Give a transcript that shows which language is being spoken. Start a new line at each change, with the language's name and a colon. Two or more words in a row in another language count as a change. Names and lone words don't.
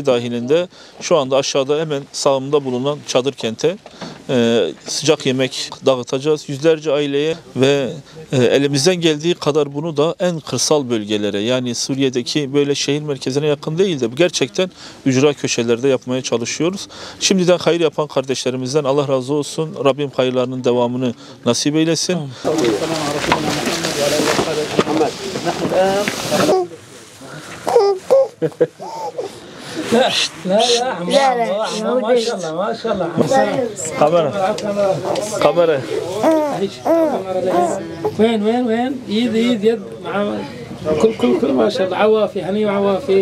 Turkish: dahilinde şu anda aşağıda hemen sağımda bulunan çadır kente sıcak yemek dağıtacağız yüzlerce aileye ve elimizden geldiği kadar bunu da en kırsal bölgelere, yani Suriye'deki böyle şehir merkezine yakın değil de gerçekten ücra köşelerde yapmaya çalışıyoruz. Şimdiden hayır yapan kardeşlerimizden Allah razı olsun. Rabbim hayırlarının devamını nasip eylesin.
Arabic: لا لا يا عم ما شاء الله ما شاء الله Kamera. وين يد يد مع كل ما شاء الله عوافي هني وعوافي